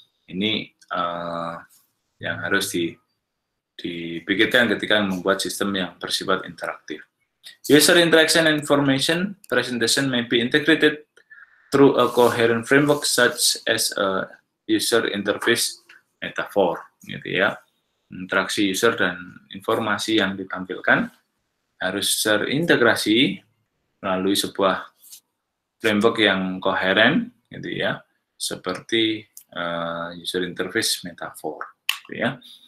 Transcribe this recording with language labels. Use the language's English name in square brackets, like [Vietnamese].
[Indonesian] Ini yang harus dipikirkan ketika membuat sistem yang bersifat interaktif. [English] User interaction and information presentation may be integrated through a coherent framework such as a user interface metaphor, [Indonesian] gitu ya. Interaksi user dan informasi yang ditampilkan harus terintegrasi melalui sebuah framework yang koheren, gitu ya, seperti user interface metaphor, gitu ya.